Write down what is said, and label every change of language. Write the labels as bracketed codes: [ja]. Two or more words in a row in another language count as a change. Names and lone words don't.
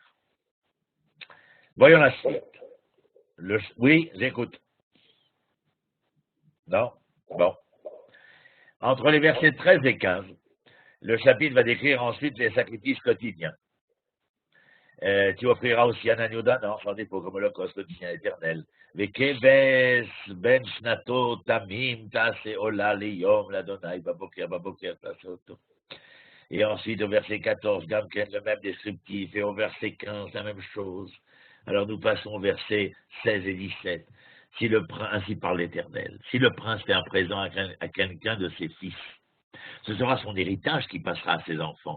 [fr] Voyons la suite. Oui, j'écoute. Non? Bon. Entre les versets 13 et 15, le chapitre va décrire ensuite les sacrifices quotidiens. Tu offriras aussi un agneau d'un an, sans défaut, comme holocauste quotidien éternel. [he] וכבש בן שנתו תמים תעשה עולה ליום לה' בבקר תעשה אתו. [fr] Et ensuite, au verset 14, Gamken, le même descriptif, et au verset 15, la même chose. Alors nous passons au verset 16 et 17. Ainsi parle l'Éternel. Si le prince fait un présent à quelqu'un de ses fils, ce sera son héritage qui passera à ses enfants.